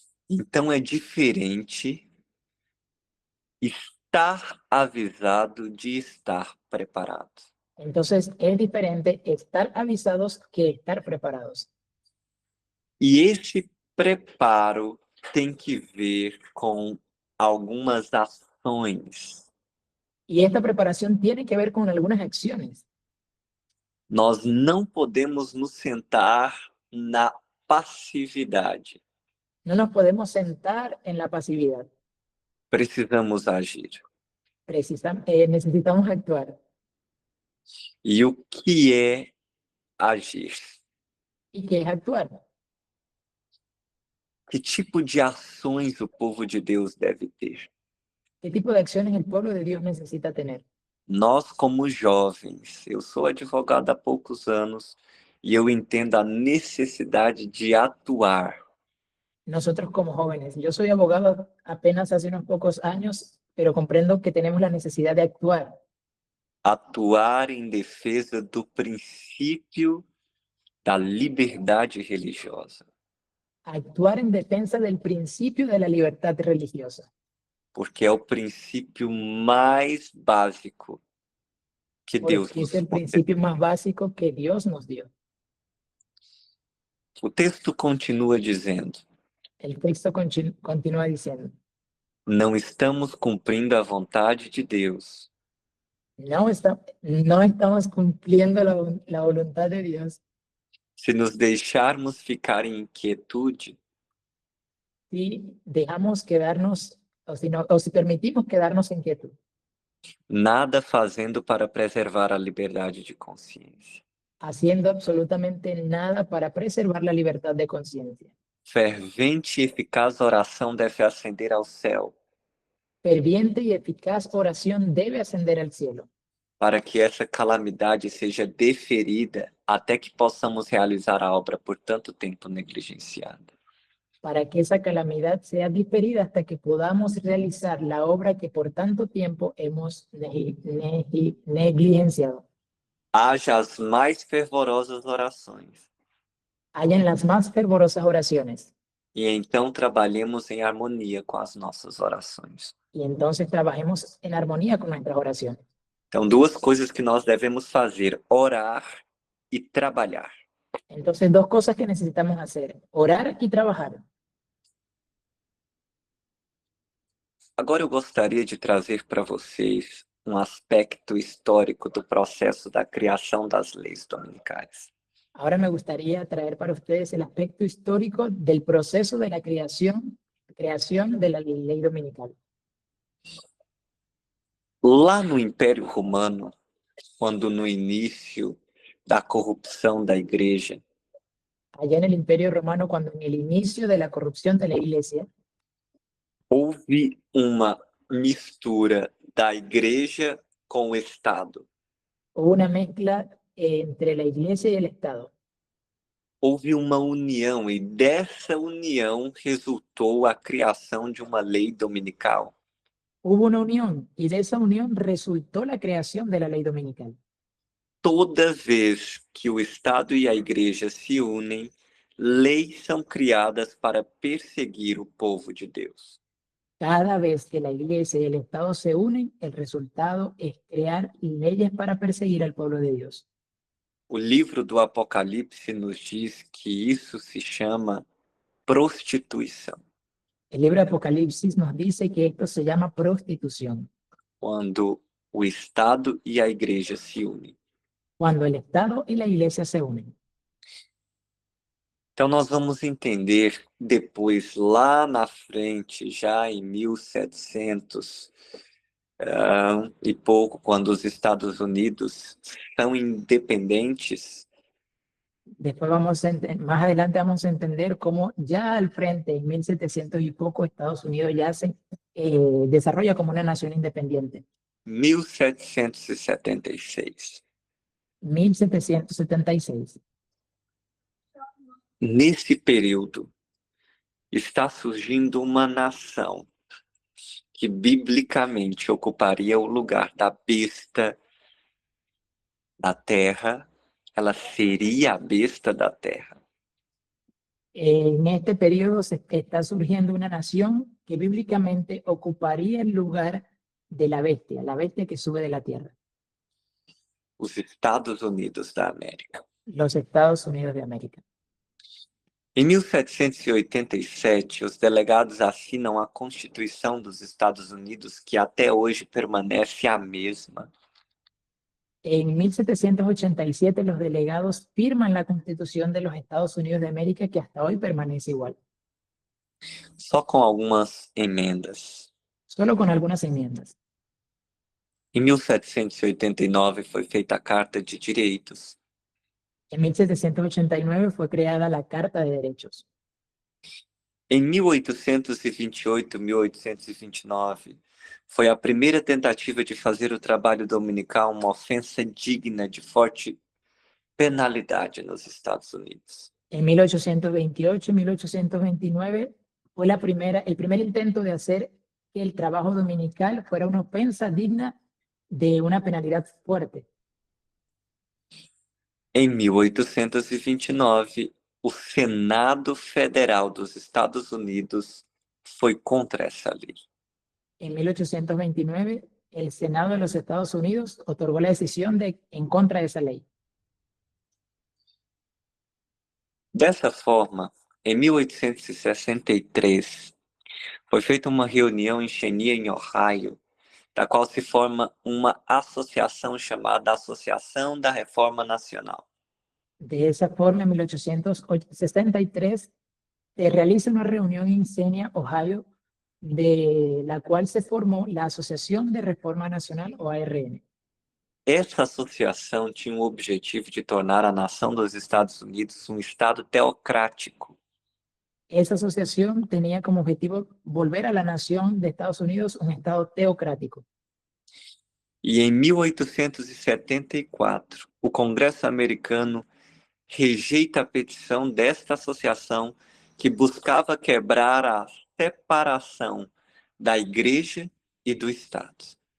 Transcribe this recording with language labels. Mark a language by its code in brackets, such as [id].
[pt] Então, é diferente estar avisado de estar preparado. [es] Entonces, es diferente estar avisados que estar preparados. [pt] E esse preparo tem que ver com algumas ações. [es] Y esta preparación tiene que ver con algunas acciones. [pt] Nós não podemos nos sentar na passividade. [es] No nos podemos sentar en la pasividad. [pt] Precisamos agir. [es] Necesitamos actuar. [pt] E o que é agir? [es] ¿Y qué es actuar? [pt] Que tipo de ações o povo de Deus deve ter? [es] ¿Qué tipo de acciones el pueblo de Dios necesita tener? [pt] Nós, como jovens, eu sou advogado há poucos anos e eu entendo a necessidade de atuar. [es] Nosotros como jóvenes, yo soy abogado apenas hace unos pocos años, pero comprendo que tenemos la necesidad de actuar. [pt] Atuar em defesa do princípio da liberdade religiosa. [es] Actuar en defensa del principio de la libertad religiosa. [pt] Porque é o princípio mais básico que Deus [es] Porque [pt] nos [es] es el [pt] concedeu. [es] principio más básico que Dios nos dio. [pt] O texto continua dizendo: [es] El texto continúa diciendo, [pt] não estamos cumprindo a vontade de Deus [es] no estamos cumpliendo la voluntad de Dios [pt] se nos deixarmos ficar em inquietude [es] si dejamos quedarnos, o si permitimos quedarnos en quietud, [pt] nada fazendo para preservar a liberdade de consciência. [es] haciendo absolutamente nada para preservar la libertad de conciencia. [pt] Fervente e eficaz oração deve ascender ao céu, [es] Ferviente y eficaz oración debe ascender al cielo, [pt] para que essa calamidade seja deferida até que possamos realizar a obra por tanto tempo negligenciada. [es] para que esa calamidad sea diferida hasta que podamos realizar la obra que por tanto tiempo hemos negligenciado. [pt] Haja as mais fervorosas orações, [es] Hayan las más fervorosas oraciones, [pt] e então trabalhemos em harmonia com as nossas orações. [es] y entonces trabajemos en armonía con nuestras oraciones. [pt] Então, duas coisas que nós devemos fazer: orar e trabalhar. [es] Entonces, dos cosas que necesitamos hacer: orar y trabajar. [pt] Agora eu gostaria de trazer para vocês um aspecto histórico do processo da criação das leis dominicais. [es] Ahora me gustaría traer para ustedes el aspecto histórico del proceso de la creación de la ley dominical. [pt] Lá no Império Romano, quando no início da corrupção da igreja, [es] Allá en el Imperio Romano, cuando en el inicio de la corrupción de la iglesia, [pt] houve uma mistura da igreja com o Estado. [es] hubo una mezcla entre la iglesia y el Estado. [pt] Houve uma união e dessa união resultou a criação de uma lei dominical. [es] Hubo una unión y de esa unión resultó la creación de la ley dominical. [pt] Toda vez que o Estado e a igreja se unem, leis são criadas para perseguir o povo de Deus. [es] Cada vez que la iglesia y el Estado se unen, el resultado es crear leyes para perseguir al pueblo de Dios. [pt] O livro do Apocalipse nos diz que isso se chama prostituição. [es] El libro de Apocalipsis nos dice que esto se llama prostitución. [pt] Quando o Estado e a igreja se unem. [es] Cuando el Estado y la iglesia se unen. [pt] Então nós vamos entender depois, lá na frente, já em 1700, e pouco quando os Estados Unidos são independentes, [es] Después más adelante vamos a entender cómo ya al frente, en 1700 y poco, Estados Unidos ya se desarrolla como una nación independiente. [pt] 1776. [es] 1776. [pt] Nesse período, está surgindo uma nação que biblicamente ocuparia o lugar da besta da terra, ela seria a besta da terra. [es] En este periodo se está surgiendo una nación que bíblicamente ocuparía el lugar de la bestia que sube de la tierra, [pt] Os Estados Unidos da América. [es] los Estados Unidos de América. [pt] Em 1787, os delegados assinam a Constituição dos Estados Unidos, que até hoje permanece a mesma. [es] En 1787 los delegados firman la Constitución de los Estados Unidos de América, que hasta hoy permanece igual, [pt] Só com algumas emendas. [es] solo con algunas enmiendas. [pt] Em 1789 foi feita a Carta de Direitos. [es] En 1789 fue creada la Carta de Derechos. [pt] Em 1828, 1829, foi a primeira tentativa de fazer o trabalho dominical uma ofensa digna de forte penalidade nos Estados Unidos. [es] En 1828 y 1829 fue el primer intento de hacer que el trabajo dominical fuera una ofensa digna de una penalidad fuerte. [pt] Em 1829, o Senado Federal dos Estados Unidos foi contra essa lei. [es] En 1829, el Senado de los Estados Unidos otorgó la decisión en contra de esa ley. [pt] Dessa forma, em 1863, foi feita uma reunião em Cheyenne, em Ohio, da qual se forma uma associação chamada Associação da Reforma Nacional. [es] De esa forma, en 1863, se realiza una reunión en Xenia, Ohio, de la cual se formó la Asociación de Reforma Nacional, o ARN. [pt] Essa associação tinha o objetivo de tornar a nação dos Estados Unidos um Estado teocrático. [es] Esa asociación tenía como objetivo volver a la nación de Estados Unidos un Estado teocrático. [pt] E em 1874, o Congresso americano rejeita a petição desta associação que buscava quebrar a separação da Igreja e do Estado.